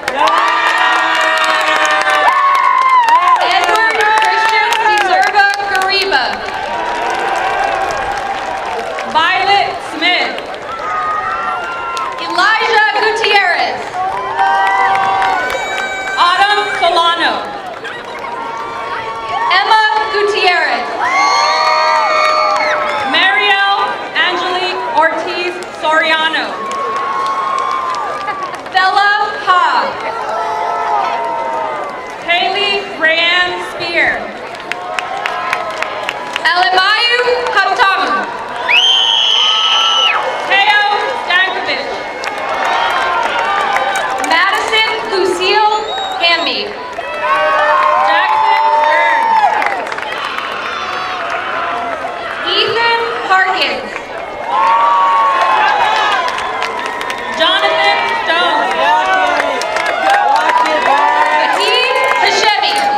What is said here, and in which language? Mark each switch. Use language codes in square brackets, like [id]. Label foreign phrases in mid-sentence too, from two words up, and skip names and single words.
[en] Edward Christian Deserva Gariba. Violet Smith. Elijah Gutierrez. Autumn Solano. Emma Gutierrez. Marielle Angelique Ortiz Soriano. Bella Ha. Haley Rayanne Spear. Elemayu Haptamu. Teo Stankovic. Madison Lucille Hamby. Jackson Stearns. Ethan Harkins. Jonathan Stone. Fateed Hashemi.